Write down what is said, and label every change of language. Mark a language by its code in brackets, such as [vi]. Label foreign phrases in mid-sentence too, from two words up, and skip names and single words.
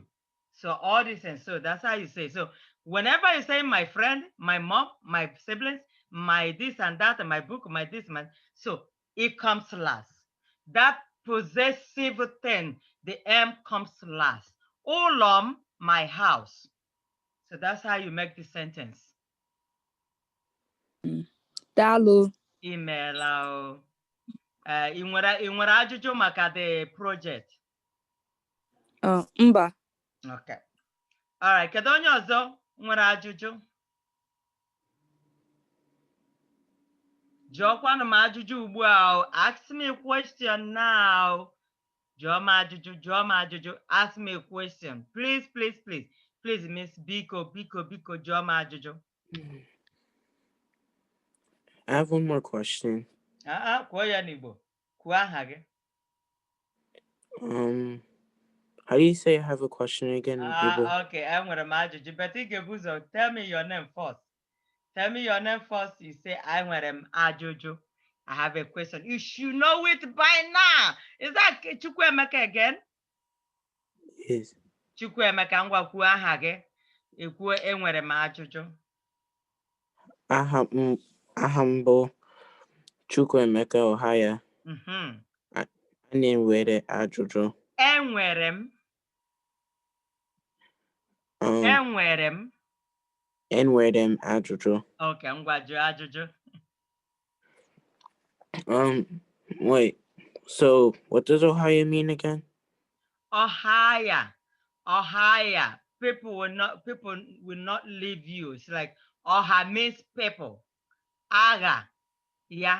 [en] So all this, and so that's how you say. So whenever you say my friend, my mom, my siblings, my this and that, and my book, my this, my, so it comes last. That possessive thing, the M comes last. Olom, my house. So that's how you make the sentence. Dalu. Email. [ig] Ị nwere ajụjụ maka [en] the project? [ig] Mba. [en] Okay. All right. [ig] Kedu onye ọzọ nwere ajụjụ? Jụọkwanụ m ajụjụ ugbu a. [en] Ask me a question now. [ig] Jụọ m ajụjụ. [en] Ask me a question. Please, Miss Biko, [ig] jụọ m ajụjụ. [en] I have one more question. [ig] Kwuo ya n'Igbo. Kwuo aha gị. [en] How do you say I have a question again? Okay, [ig] enwere m ajụjụ, [en] but [ig] ị ga-ebu ụzọ [en] tell me your name first. Tell me your name first. You say, [ig] enwere m ajụjụ. [en] I have a question. You should know it by now. Is that Chukwuemeka again? Yes. [ig] Chukwuemeka, ngwa kwuo aha gị. Ekwuo enwere m ajụjụ. Aha m bụ Chukwuemeka Ohaya. Anyị nwere ajụjụ. Enwere m. Enwere m ajụjụ. Okay, ngwa jụọ ajụjụ. [en] Wait. So, what does Ohaya mean again? Ohaya. People will not leave you. It's like Oha means people. Aga. Yeah.